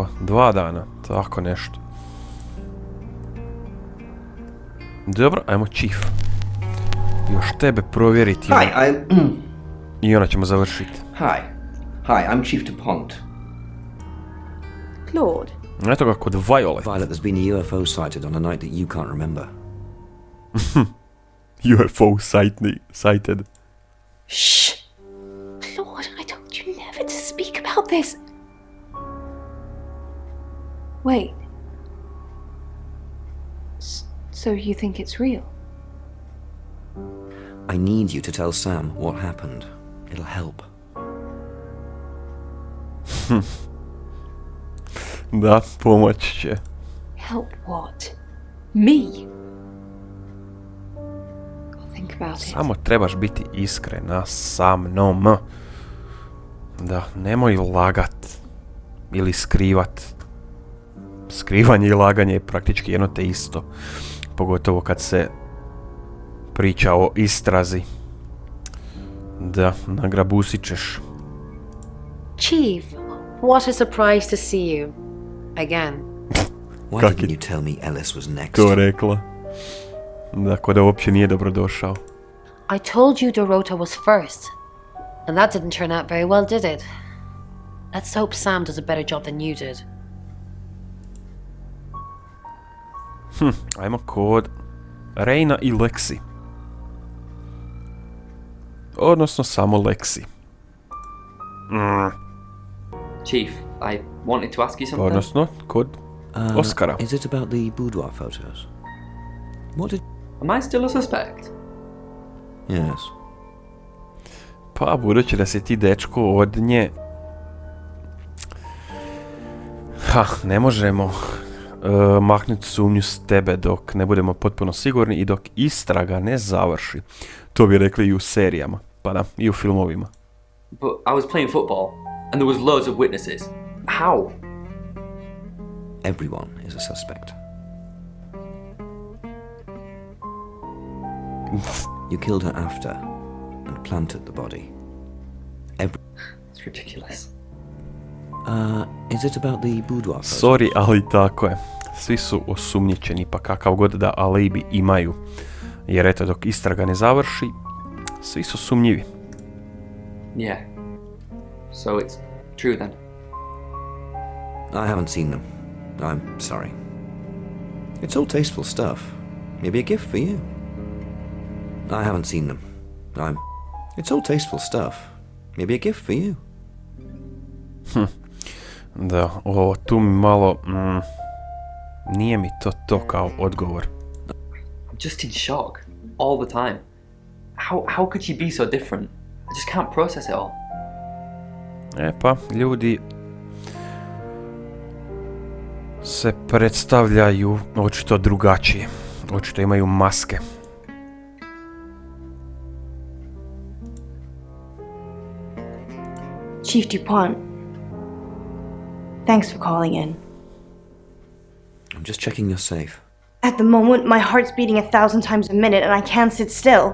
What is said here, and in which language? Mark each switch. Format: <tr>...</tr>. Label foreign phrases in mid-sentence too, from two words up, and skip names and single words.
<hr>2 dana, tako nešto. Dobro, ajmo Chief. Još tebe provjeriti. I onda ćemo završiti.</hr> <en>Hi, I'm Chief DuPont. Claude?</en> <hr>Eto ga kod Violet.</hr> <en>Violet, there's been a UFO sighted on a night that you can't remember. UFO sighted. Shh! Claude, I told you never to speak about this. Wait. So you think it's real? I need you to tell Sam what happened. It'll help.</en> <hr>Da, pomoći će.</hr> <en>Help what? Me? I'll think about it.</en> <hr>Samo trebaš biti iskrena sa mnom. Da, nemoj lagat. Ili skrivat. Skrivanje i laganje je praktički jedno te isto. Pogotovo kad se priča o istrazi. Da, nagrabusit ćeš.</hr> <en>Chief, what a surprise to see you. Again. Why didn't you tell me Ellis was next?</en> <hr>To rekla. Dakle, da uopće nije dobrodošao.</hr> <en>I told you Dorota was first. And that didn't turn out very well, did it? Let's hope Sam does a better job than you did.</en> <hr>Ajmo kod Reina i Lexi. Odnosno samo Lexi.</hr> <en>Chief, I wanted to ask you something.</en> <hr>Odnosno kod Oscara.</hr> <en>Is it about the boudoir photos? What did... Am I still a suspect? Yes.</en> <hr>Pa, budući da si ti dečko od nje... ne možemo maknuti sumnju s tebe dok ne budemo potpuno sigurni i dok istraga ne završi. To bi rekli i u serijama, pa da, i u filmovima.</hr> <en>But I was playing football, and there was loads of witnesses. How? Everyone is a suspect. You killed her after and planted the body. It's ridiculous. Is it about the boudoir photos? Sorry,</en> <hr>ali tako je. Svi su osumnjičeni, pa kakav god da alibi imaju. Jer eto, dok istraga ne završi, svi su sumnjivi.</hr> <en>Yeah. So it's true then? I haven't seen them. I'm sorry. It's all tasteful stuff. Maybe a gift for you. I haven't seen them. It's all tasteful stuff. Maybe a gift for you.</en> <hr>Da, ovo tu mi malo... nije mi to kao odgovor.</hr> <en>I'm just in shock. All the time. How could she be so different? I just can't process it all.</en> <hr>Pa, ljudi se predstavljaju očito drugačije. Očito imaju maske.</hr> <en>Chief DuPont, thanks for calling in. I'm just checking you're safe. At the moment, my heart's beating 1,000 times a minute and I can't sit still.</en>